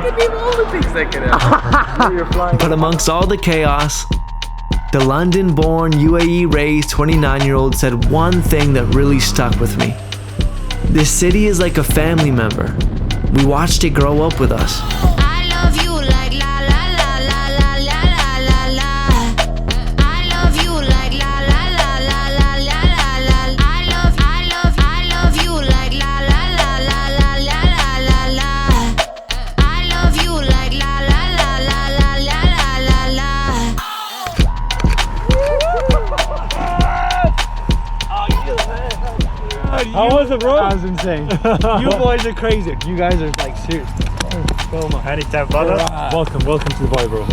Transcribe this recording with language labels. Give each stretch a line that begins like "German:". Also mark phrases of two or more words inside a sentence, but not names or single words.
English: I can name all the things that could happen. You're flying. But amongst all the chaos, the London-born, UAE-raised 29-year-old said one thing that really stuck with me. This city is like a family member. We watched it grow up with us. I love you like la la la la la la la la. I love you like la la la la la la la. I love you like la la la la la la la la. I love you like la la la la la la la la. How was it, bro? That was insane. You boys are crazy. You guys are like serious. Come on. Anytime, brother. Welcome to Dubai, bro.